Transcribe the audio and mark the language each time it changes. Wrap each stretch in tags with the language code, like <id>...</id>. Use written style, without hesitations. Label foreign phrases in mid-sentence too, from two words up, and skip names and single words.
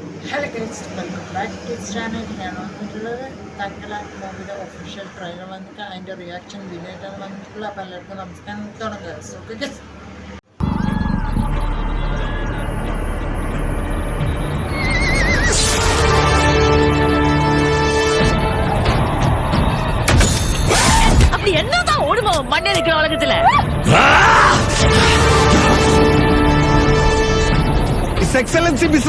<en>Hello guys, welcome back to channel.</en> <ml>ഞാൻ വന്നിട്ടുള്ളത് തങ്ങള മൂവിയുടെ</ml> <en>official trailer</en> <ml>വന്നിട്ട് അതിൻ്റെ</ml> <en>reaction video</en> <ml>ആയിട്ടാണ് വന്നിട്ടുള്ളത്. അപ്പോൾ എല്ലാവർക്കും നമസ്കാരം. തുടങ്ങുക.</ml> <en>okay guys,</en> <ta>அப்படி என்னதான் ஓடுமோ மண்ணே நிக்கிற உலகத்துல.</ta> <en>His Excellency Mr.</en>